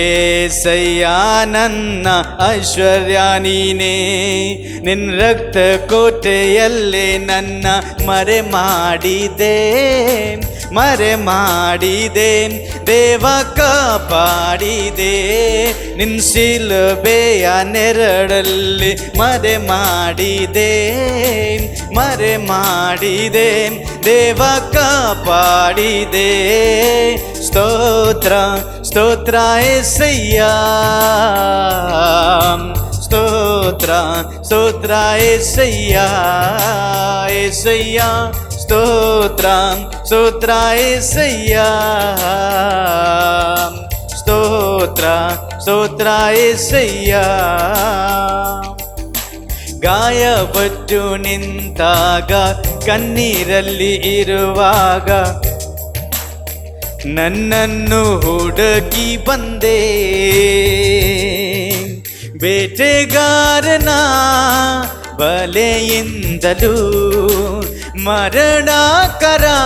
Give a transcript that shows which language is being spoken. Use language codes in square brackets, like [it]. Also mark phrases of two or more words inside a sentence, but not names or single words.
[kn] యేసయ్ಯಾ, ನನ್ನ ಐಶ್ವರ್ಯ ನೀನೇ, ನಿನ್ನ ರಕ್ತ ಕೋಟೆಯಲ್ಲೇ ನನ್ನ ಮರೆ ಮಾಡಿದೆ, ಮರೆ ಮಾಡಿದೆ ದೇವ ಕಾಪಾಡಿದೆ, ನಿನ್ನ ಶಿಲುಬೆಯ ನೆರಳಲ್ಲಿ ಮರೆ ಮಾಡಿದೆ, ಮರೆ ಮಾಡಿದೆ ದೇವ ಕಾಪಾಡಿದೆ. [te] ಸ್ತೋತ್ರ ಸ್ತೋತ್ರ యేసయ్యಾ, స్తోత్ర స్తోత్ర యేసయ్యా, యేసయ్యా, స్తోత్ర స్తోత్ర యేసయ్యా, స్తోత్ర స్తోత్ర యేసయ్యಾ. [kn] ಗಾಯಪಟ್ಟು ನಿಂತಾಗ ಕಣ್ಣೀರಲ್ಲಿ ಇರುವಾಗ ನನ್ನನ್ನು ಹುಡುಕಿ ಬಂದೆ, ಬೇಟೆಗಾರನ ಬಲೆಯಿಂದಲೂ ಮರಣಕರ